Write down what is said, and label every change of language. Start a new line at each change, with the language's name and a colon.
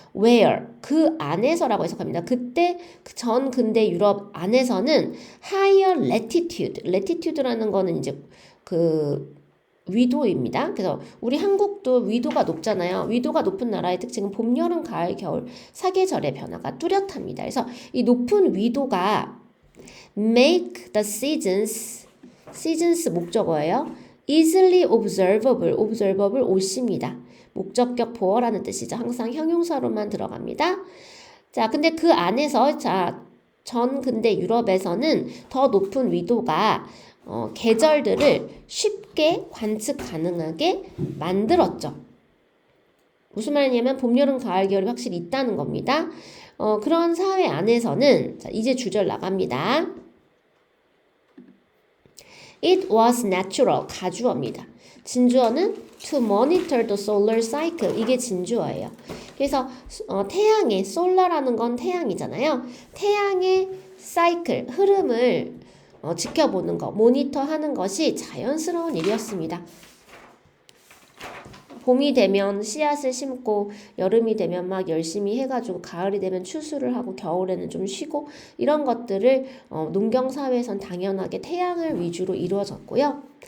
Korean: Where 그 안에서라고 해석합니다. 그때 그 전근대 유럽 안에서는
English: higher latitude
Korean: 라는 거는 이제 그 위도입니다. 그래서 우리 한국도 위도가 높잖아요. 위도가 높은 나라의 특징은 봄, 여름, 가을, 겨울 사계절의 변화가 뚜렷합니다. 그래서 이 높은 위도가
English: make the seasons
Korean: 목적어예요.
English: easily observable
Korean: 옷입니다. 목적격 보어라는 뜻이죠. 항상 형용사로만 들어갑니다. 자, 근데 그 안에서 전 근대 유럽에서는 더 높은 위도가 계절들을 쉽게 관측 가능하게 만들었죠. 무슨 말이냐면 봄, 여름, 가을, 겨울이 확실히 있다는 겁니다. 그런 사회 안에서는 자, 이제 주절 나갑니다.
English: It was natural,
Korean: 가주어입니다. 진주어는
English: to monitor the solar cycle,
Korean: 이게 진주어예요. 그래서 태양의, solar라는 건 태양이잖아요. 태양의 사이클, 흐름을 지켜보는 것, 모니터하는 것이 자연스러운 일이었습니다. 봄이 되면 씨앗을 심고 여름이 되면 막 열심히 해가지고 가을이 되면 추수를 하고 겨울에는 좀 쉬고 이런 것들을 농경사회에선 당연하게 태양을 위주로 이루어졌고요.